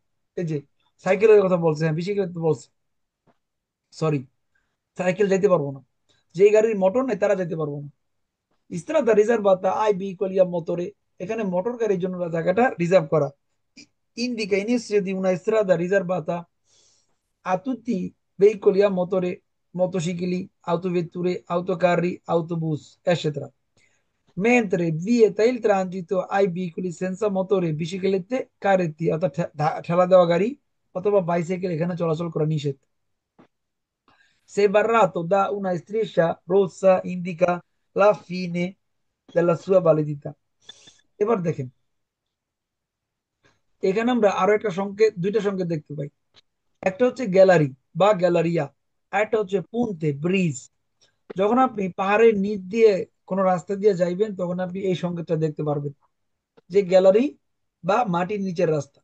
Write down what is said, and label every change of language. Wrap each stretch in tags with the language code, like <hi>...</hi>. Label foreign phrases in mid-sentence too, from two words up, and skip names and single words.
<bn>এই যে সাইকেলের কথা বলছে, হ্যাঁ বিশেষ বলছে, সরি, সাইকেল যাইতে পারবো না। যেই গাড়ির মোটর নেই তারা যাইতে পারবো না।</bn> <it>strada riservata ai veicoli a motore.</it> <bn>এখানে মোটর গাড়ির জন্য জায়গাটা রিজার্ভ করা।</bn> <it>indica inizio di una strada riservata a tutti veicoli a motore, motocicli, autovetture, autocarri, autobus, eccetera. Mentre vieta il transito ai veicoli senza motore, biciclette, carretti</it> <bn>অর্থাৎ ঠেলা দেওয়া গাড়ি অথবা বাইসাইকেল এখানে চলাচল করা নিষেধ।</bn> <it>Se barrato da una striscia rossa indica la fine della sua validità।</it> <bn>এবার দেখেন এখানে আমরা আরো একটা সংকেত, দুইটা সংকেত দেখতে পাই। একটা হচ্ছে গ্যালারি বা গ্যালারিয়া, আর একটা হচ্ছে পুন্তে ব্রিজ। যখন আপনি পাহাড়ের নিচ দিয়ে কোনো রাস্তা দিয়ে যাইবেন তখন আপনি এই সংকেতটা দেখতে পারবেন, যে গ্যালারি বা মাটির নিচের রাস্তা।</bn>